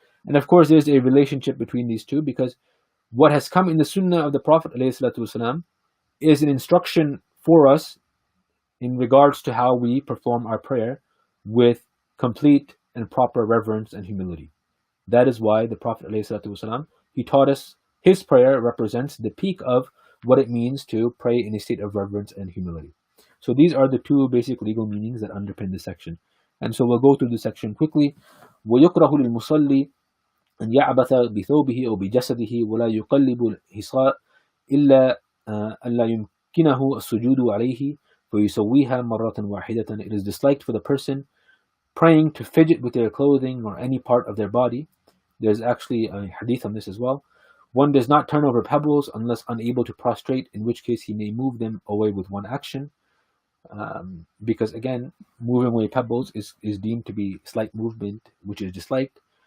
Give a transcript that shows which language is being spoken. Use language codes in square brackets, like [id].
[en] And of course, there's a relationship between these two, because what has come in the Sunnah of the Prophet ﷺ is an instruction for us in regards to how we perform our prayer with complete and proper reverence and humility. That is why the Prophet ﷺ, he taught us his prayer represents the peak of what it means to pray in a state of reverence and humility. So these are the two basic legal meanings that underpin this section. And so we'll go through the section quickly. [ar] وَيُكْرَهُ لِلْمُصَلِّ أَنْ يَعْبَثَ بِثَوْبِهِ أو بجسده ولا يقلب الحصاء إلا ألا يمكنه السجود عليه فيسويها مرة واحدة. [en] It is disliked for the person praying to fidget with their clothing or any part of their body. There's actually a hadith on this as well. One does not turn over pebbles unless unable to prostrate, in which case he may move them away with one action. Because again, moving away pebbles is deemed to be slight movement, which is disliked.